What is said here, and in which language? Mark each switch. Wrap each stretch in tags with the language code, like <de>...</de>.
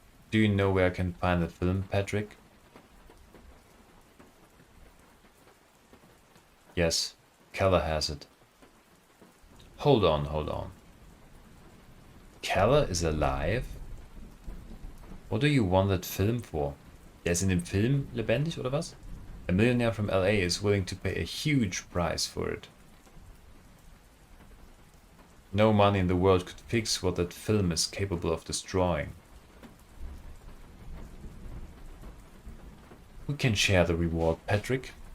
<en>Do you know where I can find the film, Patrick? Yes, Keller has it. Hold on, hold on. Keller is alive? What do you want that film for?</en> <de>Der ist in dem Film lebendig, oder was?</de> <en>A millionaire from LA is willing to pay a huge price for it. No money in the world could fix what that film is capable of destroying. We can share the reward, Patrick.</en>